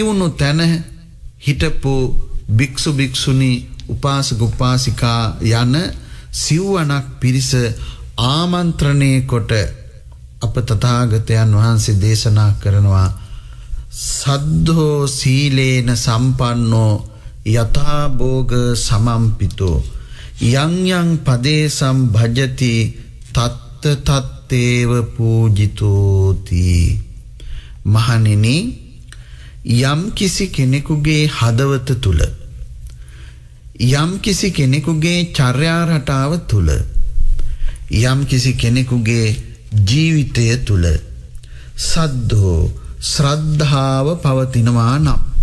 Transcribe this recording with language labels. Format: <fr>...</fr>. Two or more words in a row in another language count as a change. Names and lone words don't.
<si>වුණු තැන හිටපු භික්ෂු භික්ෂුණී උපාසක උපාසිකා යන සිව්වණක් පිරිස ආමන්ත්‍රණය කොට අප තථාගතයන් වහන්සේ දේශනා කරනවා,</si> <pi>සද්ධෝ සීලේන සම්පන්නෝ යථා භෝග සමම්පිතෝ යං යං පදේසම් භජති තත්ත තත්තේව පූජිතෝති.</pi> <si>මහණෙනි, යම් කිසි කෙනෙකුගේ හදවත තුල, යම් කිසි කෙනෙකුගේ චර්යා රටාව තුල, යම් කිසි කෙනෙකුගේ ජීවිතය තුල සද්ධෝ ශ්‍රද්ධාව පවතිනවා නම්,</si>